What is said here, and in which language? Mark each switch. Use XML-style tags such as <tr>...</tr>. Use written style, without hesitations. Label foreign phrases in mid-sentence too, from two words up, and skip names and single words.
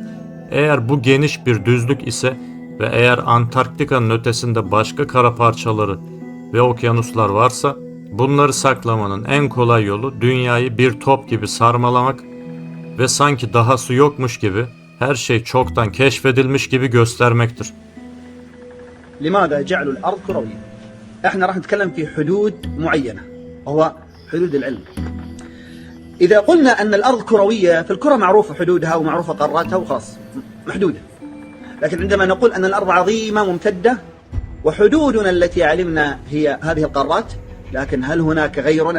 <tr>Eğer bu geniş bir düzlük ise ve eğer Antarktika'nın ötesinde başka kara parçaları ve okyanuslar varsa, bunları saklamanın en kolay yolu dünyayı bir top gibi sarmalamak ve sanki dahası yokmuş gibi, her şey çoktan keşfedilmiş gibi göstermektir.</tr> <ar>لماذا جعلوا الأرض كروية؟ احنا راح نتكلم في حدود معينة وهو حدود العلم. إذا قلنا أن الأرض كروية فالكرة معروفة حدودها ومعروفة قاراتها وخلاص محدودة. لكن عندما نقول أن الأرض عظيمة ممتدة وحدودنا التي علمنا هي هذه القارات، لكن هل هناك غيرنا؟</ar>